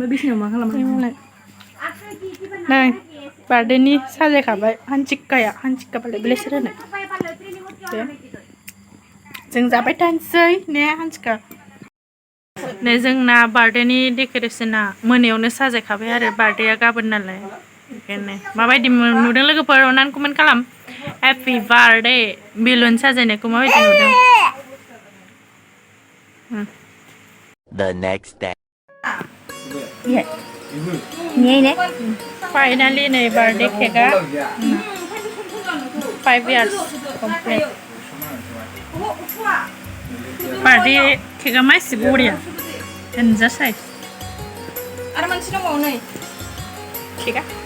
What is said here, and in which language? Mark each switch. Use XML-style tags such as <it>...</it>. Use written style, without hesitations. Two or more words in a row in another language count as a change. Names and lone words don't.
<brx>बिसिनायाव मा खालामो नै बार्थडेनि साजायखाबाय हान्सिकाबालाय बेलेसोर होनो दे जों जाबाय थानोसै ने हान्सिका नै जोंना बार्थडेनि डेक'रेसना मोनायावनो साजायखाबाय आरो बार्थडेया गाबोन नालाय ओंखायनो माबायदि नुदों लोगोफोर अननानै कमेन्ट खालाम</brx> <en>happy birthday</en> <brx>बेलुन साजायनायखौ माबायदि नुदों</brx> <en>the next day</en> <brx>फाइनालि नै बार्थडे केकआ 5</brx> <en>years complete</en> <brx>बार्थडे केकआ मासि बरिया देन्जार साइज आरो मोनसे दंबावो नै केकआ</brx>